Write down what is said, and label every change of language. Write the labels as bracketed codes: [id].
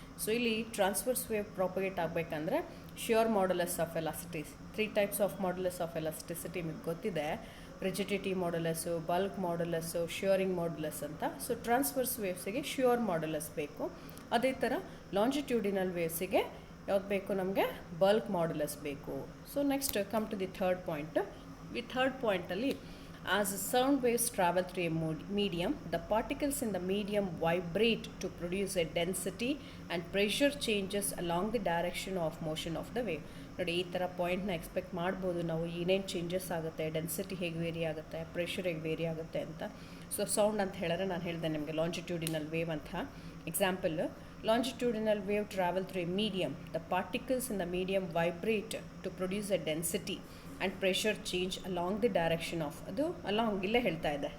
[kn] So ಇಲ್ಲಿ transverse wave propagate ಆಗಬೇಕಂದ್ರೆ shear modulus of elasticity, 3 types of modulus of elasticity ನಿಮಗೆ ಗೊತ್ತಿದೆ. Rigidity ಮಾಡ್ಯುಲಸ್ಸು, bulk ಮಾಡ್ಯುಲಸ್ಸು, shearing modulus ಅಂತ. So transverse ವೇವ್ಸಿಗೆ shear modulus ಬೇಕು. ಅದೇ ಥರ ಲಾಂಜಿಟ್ಯೂಡಿನಲ್ ವೇವ್ಸಿಗೆ ಯಾವ್ದು ಬೇಕು ನಮಗೆ? ಬಲ್ಕ್ ಮಾಡ್ಯುಲಸ್ ಬೇಕು. So [en] Next come to the third point. [kn] ಈ third ಪಾಯಿಂಟಲ್ಲಿ [en] as sound waves travel through a medium, the particles in the medium vibrate to produce a density and pressure changes along the direction of motion of the wave. [kn] ನೋಡಿ ಈ ಥರ ಪಾಯಿಂಟ್ನ expect ಮಾಡ್ಬೋದು ನಾವು, ಏನೇನು changes ಆಗುತ್ತೆ, density ಹೇಗೆ very ಆಗುತ್ತೆ, ಪ್ರೆಷರ್ ಹೇಗೆ ವೇರಿ ಆಗುತ್ತೆ ಅಂತ. ಸೊ ಸೌಂಡ್ ಅಂತ ಹೇಳಿದ್ರೆ ನಾನು ಹೇಳಿದೆ ನಿಮಗೆ ಲಾಂಜಿಟ್ಯೂಡಿನಲ್ ವೇವ್ ಅಂತ. [en] example, longitudinal wave travel through a medium, the particles in the medium vibrate to produce a density and pressure change along the direction of, [kn] ಅದು ಅಲಾಂಗ್ ಇಲ್ಲೇ ಹೇಳ್ತಾ ಇದೆ.